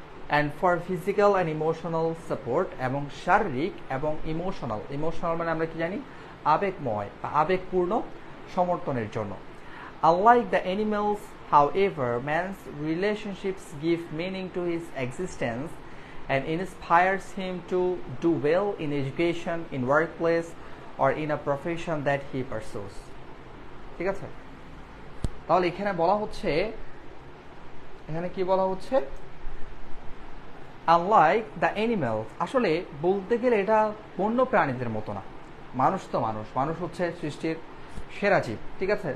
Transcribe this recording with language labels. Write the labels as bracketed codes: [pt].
[en] and for physical and emotional support, [bn] এবং শারীরিক এবং ইমোশনাল মানে আমরা কি জানি, আবেগময় বা আবেগপূর্ণ সমর্থনের জন্য। [en] Unlike the animals, however, man's relationships give meaning to his existence and inspires him to do well in education, in workplace, or in a profession that he pursues. [bn] ঠিক আছে, তাহলে এখানে বলা হচ্ছে, এখানে কি বলা হচ্ছে, [en] unlike the animals, [bn] আসলে বলতে গেলে এটা বন্য প্রাণীদের মতো না, মানুষ তো মানুষ হচ্ছে সৃষ্টির সেরা জীব, ঠিক আছে।